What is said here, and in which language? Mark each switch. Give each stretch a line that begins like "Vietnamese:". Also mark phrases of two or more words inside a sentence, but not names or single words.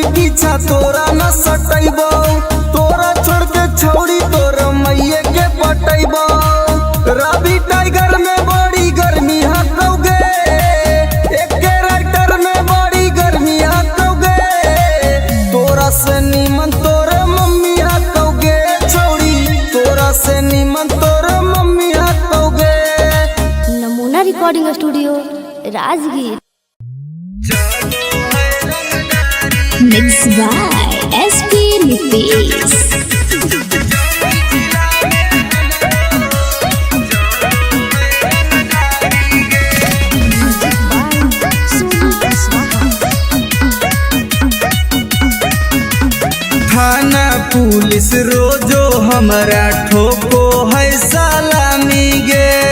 Magahi: पीछा तोरा न सटैबो तोरा छोड़ के छौड़ी तोर मैये के पटैबो रवि टाइगर में बड़ी गर्मी हटोगे एक के राइटर में बड़ी गर्मी हटोगे तोरा से नीमन तोर मम्मी हटोगे छौड़ी तोरा से नीमन तोर मम्मी हटोगे नमूना रिकॉर्डिंग स्टूडियो राजगीर।
English: mix by SP Nitesh.
Magahi: थाना पुलिस रोजो हमरा ठोको है सलामी गे